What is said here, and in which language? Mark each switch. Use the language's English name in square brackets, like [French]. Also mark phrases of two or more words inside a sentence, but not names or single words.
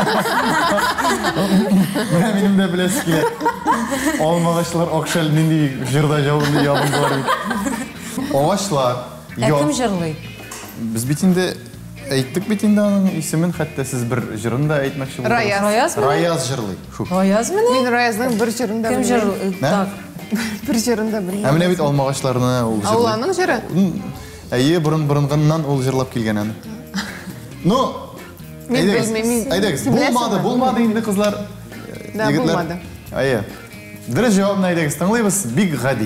[Tatar] Менә минем дә беләс килә. Алма агачлар акчалы нинди җырда ябынган бит. Агачлар. Кем җырлый? Без бит инде әйттек бит инде аның исемен, хәтта сез бер җырын да әйтмәкче булдыгыз. Раяз. Раяз җырлый. Шу. Раяз менә? [Kazakh] Мен Раязның бір жырында [Tatar] Кем [Kazakh] білмеймін. [Tatar] җырлый? Так. [Kazakh] Бір жырында білмеймін. [Tatar] Ә менә бит алма агачларына ул җырлый. [Kazakh] Ауланың жыры? [Tatar] Әйе, борын-борынгыннан ул җырлап килгән аны. Ну, [Kazakh] Мен белмеймін. [Tatar] әйдәгез. [Kazakh] Сен білесің бе? [Tatar] Булмады инде кызлар. Да, егетләр. булмады. Әйе. Дөрес җавапны әйдәгез, тыңлыйбыз. Бик гади.